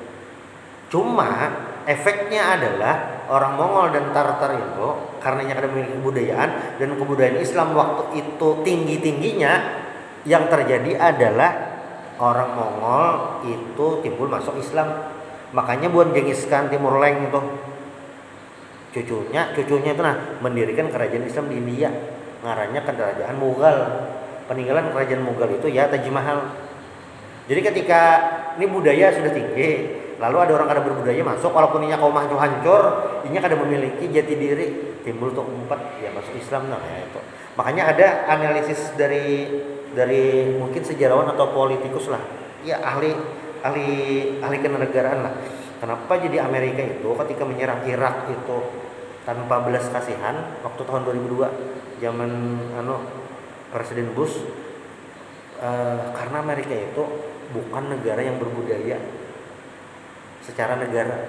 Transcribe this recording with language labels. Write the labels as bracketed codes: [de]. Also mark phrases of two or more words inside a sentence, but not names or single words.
[id] Cuma efeknya adalah orang Mongol dan Tartar itu karenanya kada memiliki kebudayaan dan kebudayaan Islam waktu itu tinggi-tingginya, yang terjadi adalah orang Mongol itu timbul masuk Islam. Makanya buat Genghis Khan Timur Leng itu cucunya itu mendirikan kerajaan Islam di India, ngarannya kerajaan Mughal. Peninggalan kerajaan Mughal itu ya Taj Mahal. Jadi ketika ini budaya sudah tinggi, lalu ada orang kada berbudaya masuk, walaupun inya kaum hancur, inya kada memiliki jati diri, timbul tuh umpat ya masuk Islam ya itu. Makanya ada analisis dari mungkin sejarawan atau politikus lah, ya ahli kenegaraan lah. Kenapa jadi Amerika itu ketika menyerang Irak itu tanpa belas kasihan waktu tahun 2002 zaman Presiden Bush, karena Amerika itu bukan negara yang berbudaya secara negara.